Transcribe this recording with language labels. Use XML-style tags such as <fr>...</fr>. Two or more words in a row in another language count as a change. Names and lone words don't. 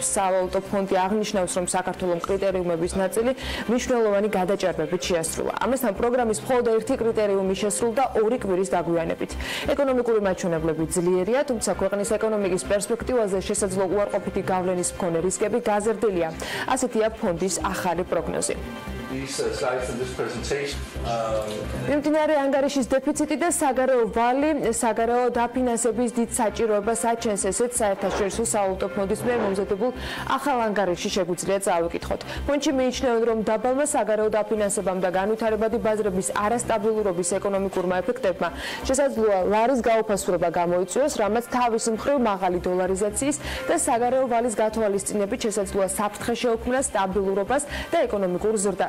<ka>სავალუტო ფონდი აღნიშნავს, რომ საქართველოს კრიტერიუმების ნაწილი მნიშვნელოვანი გადაჭარბებით შეასრულა. ამასთან პროგრამის მხოლოდ ერთი კრიტერიუმი შესრულდა 2 კვირის დაგვიანებით. ეკონომიკური მაჩვენებლები ძლიერია, თუმცა ქვეყნის ეკონომიკის პერსპექტივაზე შესაძლო უარყოფითი გავლენის მქონე რისკები გაზრდილია. ასეთია ფონდის ახალი პროგნოზი.</ka> <en>these slides and this presentation.</en> <ka>მიმდინარე ანგარიშის დეფიციტი და საგარეო ვალი საგარეო დაფინანსების დიდ საჭიროებას აჩენს, ესეც საერთაშორისო სავალუტო ფონდის მიერ მომზადებულ ახალ ანგარიშში შეგვიძლია წავიკითხოთ. ფონდში მიიჩნევენ, რომ დაბალმა საგარეო დაფინანსებამ და განვითარებადი ბაზრების არასტაბილურობის ეკონომიკურმა ეფექტებმა შესაძლოა ლარის გაუფასურება გამოიწვიოს, რამაც თავის მხრივ მაღალი დოლარიზაციის და საგარეო ვალის გათვალისწინებით შესაძლოა საფრთხე შეუქმნას სტაბილურობას და ეკონომიკურ ზრდას.</ka>